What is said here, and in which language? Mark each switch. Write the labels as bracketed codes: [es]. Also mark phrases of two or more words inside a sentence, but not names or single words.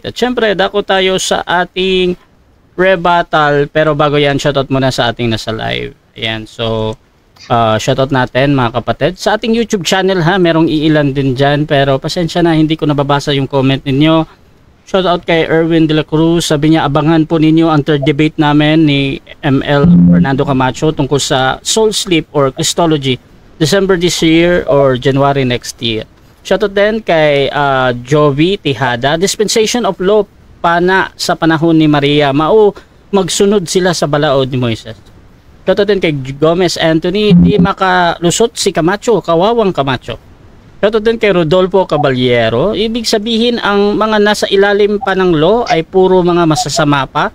[tl] At syempre, dako tayo sa ating rebuttal. Pero bago yan, shoutout muna sa ating nasa live. Ayan, so shoutout natin mga kapatid. Sa ating YouTube channel ha, merong iilan din dyan. Pero pasensya na, hindi ko nababasa yung comment ninyo. Shoutout kay Erwin de la Cruz. Sabi niya, abangan po ninyo ang third debate namin ni ML Fernando Camacho tungkol sa [en] soul sleep [tl] or Christology. [en] December this year or January next year. [tl] Shoutout din kay Jovi Tihada. [en] Dispensation of law [tl] pana sa panahon ni Maria. [ceb] Mao magsunod sila sa balaod ni Moises. [tl] Shoutout din kay Gomez Anthony. Di makalusot si Camacho. Kawawang Camacho. Shoutout din kay Rodolfo Caballero. Ibig sabihin ang mga nasa ilalim pa ng law ay puro mga masasama pa.